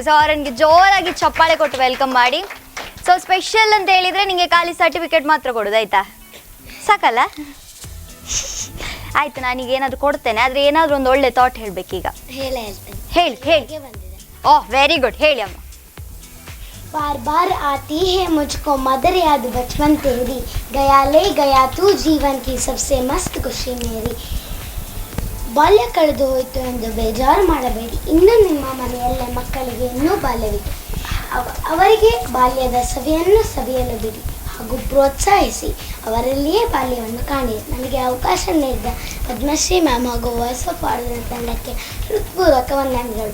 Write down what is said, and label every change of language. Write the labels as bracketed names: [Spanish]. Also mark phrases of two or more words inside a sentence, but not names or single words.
[Kannada] ಸೊ ಅವರಿಗೆ ಜೋರಾಗಿ ಚಪ್ಪಾಳೆ ಕೊಟ್ಟು ವೆಲ್ಕಮ್ ಮಾಡಿ. ಸೊ ಸ್ಪೆಷಲ್ ಅಂತ ಹೇಳಿದರೆ ನಿಮಗೆ ಖಾಲಿ ಸರ್ಟಿಫಿಕೇಟ್ ಮಾತ್ರ ಕೊಡೋದು, ಆಯಿತಾ? ಸಾಕಲ್ಲ? ಆಯಿತು, ನಾನೀಗ ಏನಾದರೂ ಕೊಡ್ತೇನೆ, ಆದರೆ ಏನಾದರೂ ಒಂದು ಒಳ್ಳೆ ಥಾಟ್ ಹೇಳಬೇಕೀಗ. ಹೇಳಿ. [English] oh very good, [Kannada] ಹೇಳಿ ಅಮ್ಮ. [Hindi] बार बार आती है मुझको मदर याद बचपन तेरी, गया ले गया तू जीवन की सबसे मस्त खुशी मेरी. [Kannada] ಬಾಲ್ಯ ಕಳೆದು ಹೋಯಿತು ಎಂದು ಬೇಜಾರು ಮಾಡಬೇಡಿ. ಇನ್ನೂ ನಿಮ್ಮ ಮನೆಯಲ್ಲೇ ಮಕ್ಕಳಿಗೆ ಇನ್ನೂ ಬಾಲ್ಯವಿದೆ. ಅವರಿಗೆ ಬಾಲ್ಯದ ಸವಿಯನ್ನು ಸವಿಯಲು ಬಿಡಿ ಹಾಗೂ ಪ್ರೋತ್ಸಾಹಿಸಿ. ಅವರಲ್ಲಿಯೇ ಬಾಲ್ಯವನ್ನು ಕಾಣಿರಿ. ನನಗೆ ಅವಕಾಶ ನೀಡಿದ ಪದ್ಮಶ್ರೀ ಮ್ಯಾಮ್ ಹಾಗೂ ವಾಯ್ಸ್ ಆಫ್ ಆರ್ಡರ್ ತಂಡಕ್ಕೆ ಹೃತ್ಪೂರ್ವಕ ವಂದನೆಗಳು.